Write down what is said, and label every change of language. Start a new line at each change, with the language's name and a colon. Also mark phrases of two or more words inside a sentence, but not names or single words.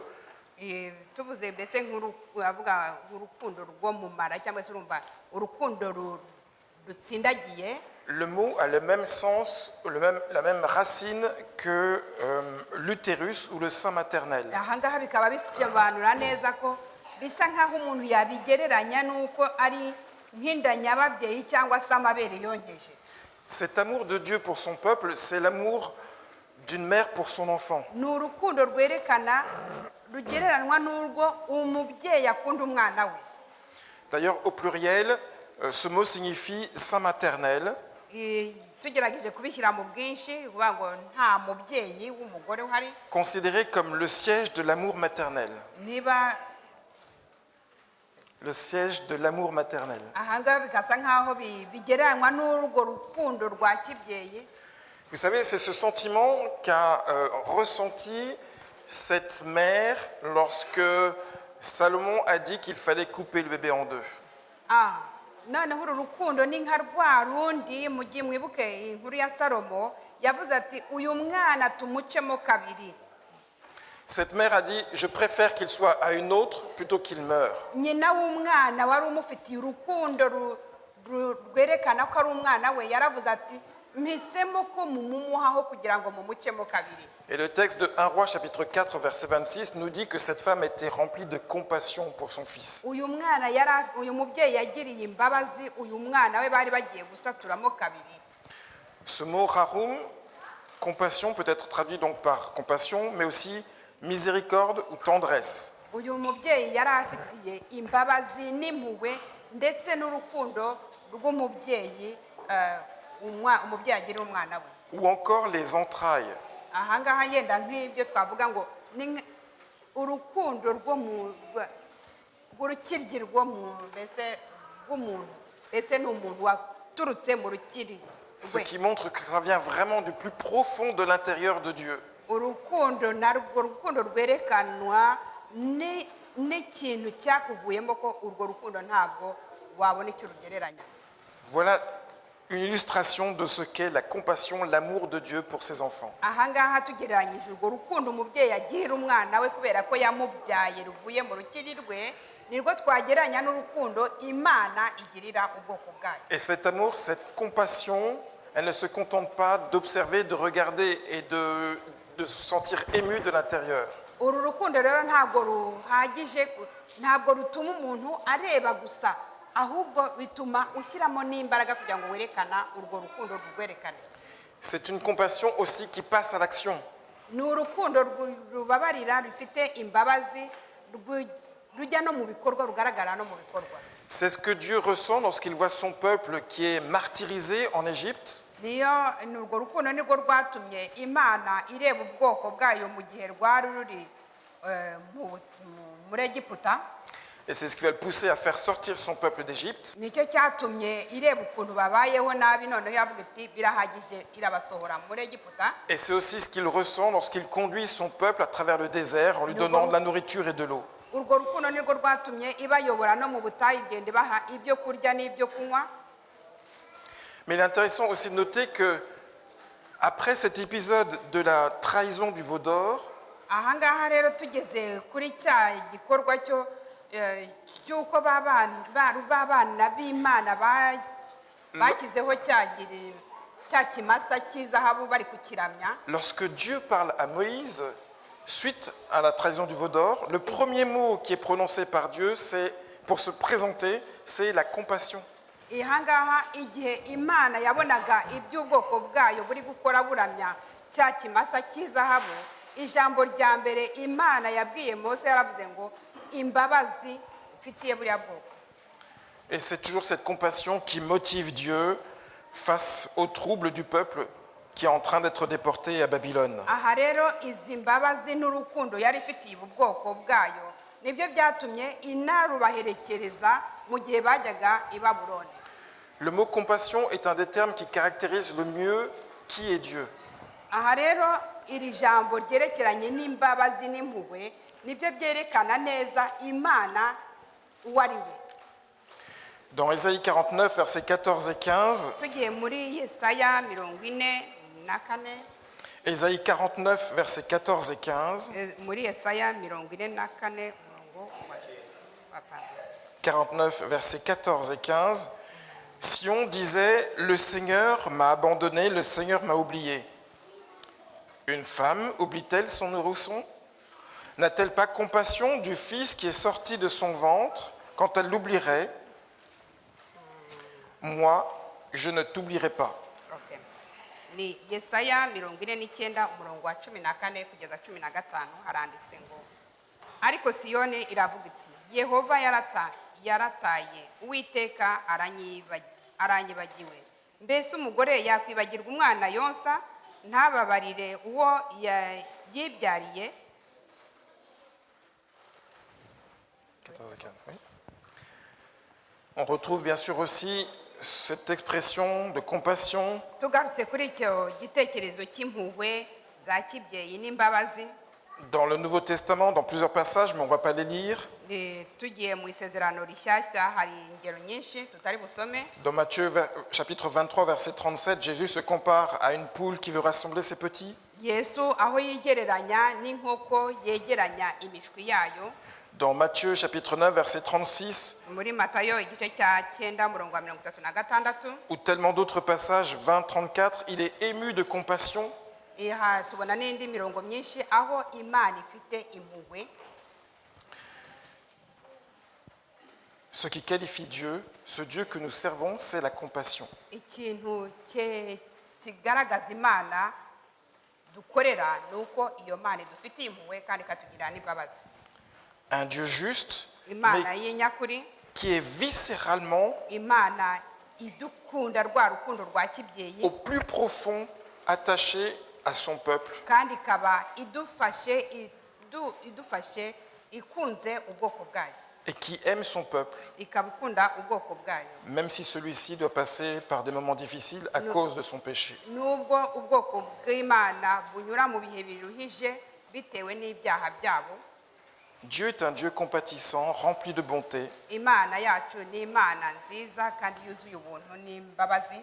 Kinyarwanda: Tuvuze mbese nk'uruvuga urukundo rwo mu mara cyangwa se urumva urukundo rutsindagiye.
French: Le mot a le même sens, la même racine que l'utérus ou le sein maternel.
Kinyarwanda: Ahangaha bikaba bisobanura neza ko bisa nk'aho umuntu yabigereranya n'uko ari nk'inda nyababyeyi cyangwa se amabere yongeje.
French: Cet amour de Dieu pour son peuple, c'est l'amour d'une mère pour son enfant.
Kinyarwanda: Ni urukundo rwerekana rugereranywa n'urwo umubyeyi akunda umwana we.
French: D'ailleurs, au pluriel, ce mot signifie sein maternel.
Kinyarwanda: Tugerageje kubishyira mu bwinshi uvuga ngo nta mubyeyi w'umugore uhari.
French: Considéré comme le siège de l'amour maternel.
Kinyarwanda: Niba
French: le siège de l'amour maternel.
Kinyarwanda: ahangaha bikasa nk'aho bigereranywa n'urwo rukundo rwa kibyeyi.
French: Vous savez, c'est ce sentiment qu'a ressenti cette mère lorsque Salomon a dit qu'il fallait couper le bébé en deux.
Kinyarwanda: Noneho uru rukundo ni nka rwa rundi mu gihe mwibuke inkuru ya Salomo yavuze ati uyu mwana tumucemo kabiri.
French: Cette mère a dit, je préfère qu'il soit à une autre plutôt qu'il meure.
Kinyarwanda: Nyina w'umwana wari umufitiye urukundo rwerekana ko ari umwana we, yaravuze ati mpisemo ko mumumuhaho kugira ngo mumucemo kabiri.
French: Et le texte de 1 Roi chapitre 4 verset 26 nous dit que cette femme était remplie de compassion pour son fils.
Kinyarwanda: Uyu mubyeyi yagiriye imbabazi uyu mwana we bari bagiye gusaturamo kabiri.
French: Ce mot rarum, compassion, peut être traduit donc par compassion, mais aussi miséricorde ou tendresse.
Kinyarwanda: Uyu mubyeyi yari afitiye imbabazi n'impuhwe ndetse n'urukundo rw'umubyeyi umubyeyi agira umwana we.
French: Ou encore les entrailles.
Kinyarwanda: Ahangaha yenda nk'ibyo twavuga ngo ni urukundo rw'urukiryi rw'umuntu, mbese ni umuntu waturutse mu rukiryi.
French: Ce qui montre que ça vient vraiment du plus profond de l'intérieur de Dieu.
Kinyarwanda: Urukundo narwo rukundo rwerekanwa n'ikintu cyakuvuyemo ko urwo rukundo ntabwo wabona icyo rugereranya.
French: Voilà une illustration de ce qu'est la compassion, l'amour de Dieu pour ses enfants.
Kinyarwanda: ahangaha tugereranyije urwo rukundo umubyeyi agirira umwana we kubera ko yamubyaye ruvuye mu rukiri rwe nirwo twagereranya n'urukundo imana igirira ubwoko bwayo.
French: Et cet amour, cette compassion, elle ne se contente pas d'observer, de regarder et de se sentir ému de l'intérieur.
Kinyarwanda: uru rukundo rero ntabwo ruhagije, ntabwo rutuma umuntu areba gusa, ahubwo bituma ushyiramo n'imbaraga kugira ngo werekana urwo rukundo rwerekane.
French: C'est une compassion aussi qui passe à l'action.
Kinyarwanda: Ni urukundo rubabarira, rufite imbabazi, rujya no mu bikorwa, rugaragara no mu bikorwa.
French: C'est ce que Dieu ressent lorsqu'il voit son peuple qui est martyrisé en Égypte.
Kinyarwanda: niyo ni urwo rukundo nirwo rwatumye imana ireba ubwoko bwayo mu gihe rwari ruri muri Egiputa.
French: Et c'est ce qui va le pousser à faire sortir son peuple d'Égypte.
Kinyarwanda: nicyo cyatumye ireba ukuntu babayeho nabi, noneho yavuga iti birahagije, irabasohora muri Egiputa.
French: Et c'est aussi ce qu'il ressent lorsqu'il conduit son peuple à travers le désert en lui donnant de la nourriture et de l'eau.
Kinyarwanda: urwo rukundo nirwo rwatumye ibayobora no mu butayu, igenda ibaha ibyo kurya n'ibyo kunywa.
French: Mais il est intéressant aussi de noter que après cet épisode de la trahison du veau d'or,
Kinyarwanda: ahangaha rero tugeze kuri cya gikorwa cy'uko b'abana b'imana bashyizeho cya kimasa cy'izahabu bari kukiramya.
French: lorsque Dieu parle à Moïse, suite à la trahison du veau d'or, le premier mot qui est prononcé par Dieu, c'est, pour se présenter, c'est la compassion.
Kinyarwanda: ahangaha igihe imana yabonaga iby'ubwoko bwayo buri gukora buramya cya kimasa cy'izahabu, ijambo rya mbere imana yabwiye Mose yaravuze ngo imbabazi ufitiye buriya bwoko.
French: Et c'est toujours cette compassion qui motive Dieu face aux troubles du peuple qui est en train d'être déporté à Babylone.
Kinyarwanda: aha rero izi mbabazi n'urukundo yari ifitiye ubu bwoko bwayo nibyo byatumye inarubaherekereza mu gihe bajyaga i Babuloni.
French: Le mot compassion est un des termes qui caractérise le mieux qui est Dieu.
Kinyarwanda: aha rero iri jambo ryerekeranye n'imbabazi n'impuhwe nibyo byerekana neza imana uwo ari we.
French: Dans Ésaïe 49, versets 14 et 15,
Kinyarwanda: tugiye muri Yesaya 44,
French: Ésaïe 49, versets 14 et 15,
Kinyarwanda: muri Yesaya 44 umurongo wa 49,
French: versets 14 et 15, Sion disait, le Seigneur m'a abandonné, le Seigneur m'a oublié. Une femme oublie-t-elle son nourrisson? N'a-t-elle pas compassion du fils qui est sorti de son ventre quand elle l'oublierait? Moi, je ne t'oublierai pas. Okay.
Kinyarwanda: Ni Yesaya 49 umurongo wa 14 kugeza 15 haranditse ngo ariko Siyoni iravuga iti Yehova yarataye, Uwiteka aranyibagiwe. Mbese umugore yakwibagirwa umwana yonsa ntababarire uwo yibyariye?
French: 14 et 15, oui. On retrouve bien sûr aussi cette expression de compassion
Kinyarwanda: tugarutse kuri icyo gitekerezo cy'impuhwe za kibyeyi n'imbabazi
French: dans le Nouveau Testament, dans plusieurs passages, mais on ne va pas les lire.
Kinyarwanda: tugiye mu isezerano rishyashya hari ingero nyinshi tutari busome.
French: Dans Matthieu chapitre 23, verset 37, Jésus se compare à une poule qui veut rassembler ses petits.
Kinyarwanda: Yesu aho yigereranya n'inkoko yegeranya imishwi yayo.
French: Dans Matthieu chapitre 9, verset 36,
Kinyarwanda: muri Matayo igice cya 9 umurongo wa 36,
French: ou tellement d'autres passages, 20, 34, il est ému de compassion.
Kinyarwanda: aha tubona n'indi mirongo myinshi aho imana ifite impuhwe.
French: Ce qui qualifie Dieu, ce Dieu que nous servons, c'est la compassion.
Kinyarwanda: ikintu kigaragaza imana dukorera ni uko iyo mana idufitiye impuhwe kandi ikatugirira n'imbabazi.
French: Un Dieu juste,
Kinyarwanda: imana mais y'inyakuri,
French: qui est viscéralement,
Kinyarwanda: imana idukunda rwa rukundo rwa kibyeyi
French: au plus profond, attaché à son peuple.
Kinyarwanda: kandi ikaba idufashe ikunze ubwoko bwayo,
French: Et qui aime son peuple,
Kinyarwanda: ikaba ikunda ubwoko bwayo
French: même si celui-ci doit passer par des moments difficiles à cause de son péché.
Kinyarwanda: nubwo ubwoko bw'imana bunyura mu bihe biruhije bitewe n'ibyaha byabo.
French: Dieu est un Dieu compatissant, rempli de bonté,
Kinyarwanda: imana yacu ni imana nziza kandi yuzuye ubuntu n'imbabazi